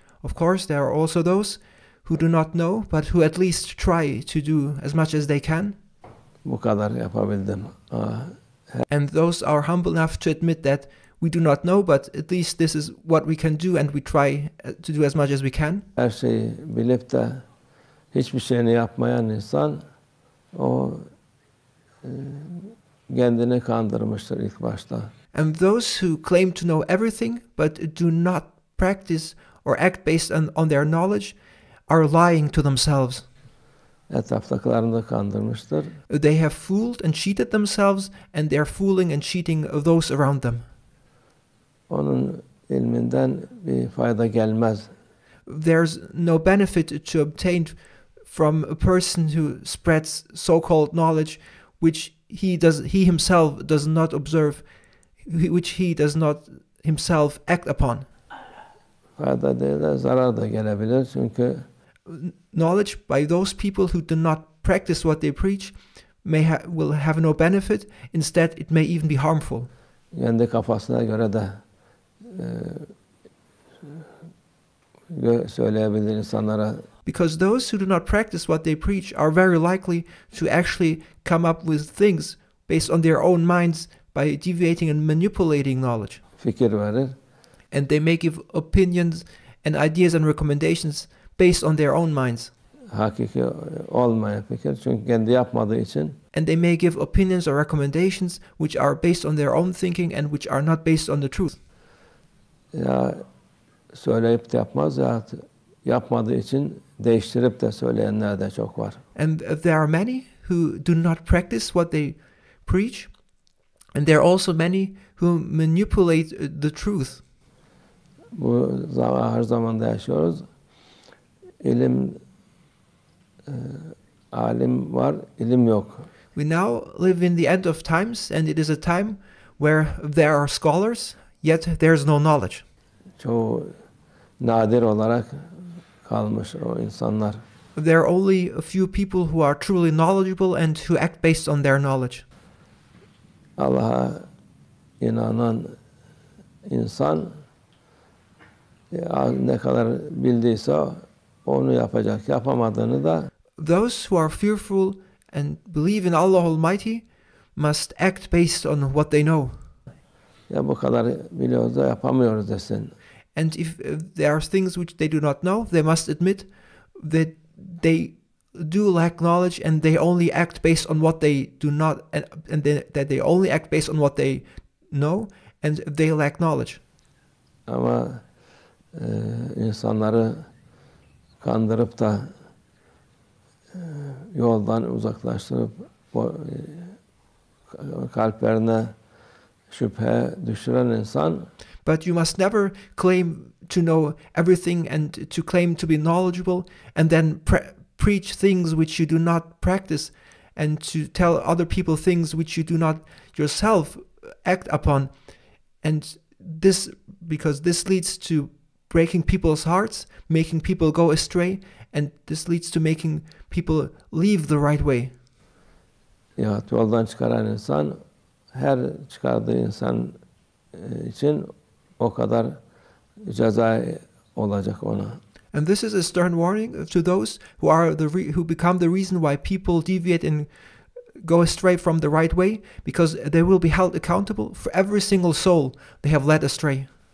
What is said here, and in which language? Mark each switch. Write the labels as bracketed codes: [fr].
[en] Of course, there are also those who do not know, but who at least try to do as much as they can. [tr] Bu kadar yapabildim. [en] And those are humble enough to admit that we do not know, but at least this is what we can do, and we try to do as much as we can. [tr] Her şeyi bilip de hiçbir şeyini yapmayan insan o kendini kandırmıştır ilk başta. [en] And those who claim to know everything but do not practice or act based on their knowledge are lying to themselves. [tr] Etraftakilerini de kandırmıştır. [en] They have fooled and cheated themselves, and they are fooling and cheating those around them. [tr] Onun ilminden bir fayda gelmez. [en] There's no benefit to obtain from a person who spreads so-called knowledge which he himself does not observe, which he does not himself act upon. [tr] fayda değil de zarar da gelebilir. Çünkü [en] knowledge by those people who do not practice what they preach will have no benefit. Instead, it may even be harmful. [tr] Kendi kafasına göre de söyleyebilir insanlara. [en] Because those who do not practice what they preach are very likely to actually come up with things based on their own minds by deviating and manipulating knowledge. [tr] Fikir verir. [en] And they may give opinions and ideas and recommendations based on their own minds. [tr] Hakiki olmayan fikir. Çünkü kendi yapmadığı için. [en] And they may give opinions or recommendations which are based on their own thinking and which are not based on the truth. [tr] Ya söyleyip de yapmaz ya yapmadığı için değiştirip de söyleyenler de çok var. [en] And there are many who do not practice what they preach, and there are also many who manipulate the truth. [tr] Bu her zamanda yaşıyoruz. Alim var, ilim yok. [en] We now live in the end of times, and it is a time where there are scholars, yet there is no knowledge. [tr] Çoğu nadir olarak kalmış o insanlar. [en] There are only a few people who are truly knowledgeable and who act based on their knowledge. [tr] Allah'a inanan insan ne kadar bildiyse onu yapacak. Yapamadığını da [en] those who are fearful and believe in Allah Almighty must act based on what they know. [tr] Ya bu kadar biliyoruz da yapamıyoruz desin. [en] And if there are things which they do not know, they must admit that they do lack knowledge and they only act based on what they do not, that they only act based on what they know and they lack knowledge. [tr] Ama insanları kandırıp da yoldan uzaklaştırıp kalplerine şüphe düşüren insan. [en] But you must never claim to know everything and to claim to be knowledgeable and then preach things which you do not practice and to tell other people things which you do not yourself act upon. And this, because this leads to breaking people's hearts, making people go astray, and this leads to making people leave the right way. [tr] Ya yoldan çıkaran insan her çıkardığı insan için o kadar ceza olacak ona. [en] And this is a stern warning to those who are who become the reason why people deviate and go astray from the right way, because they will be held accountable for every single soul they have led astray.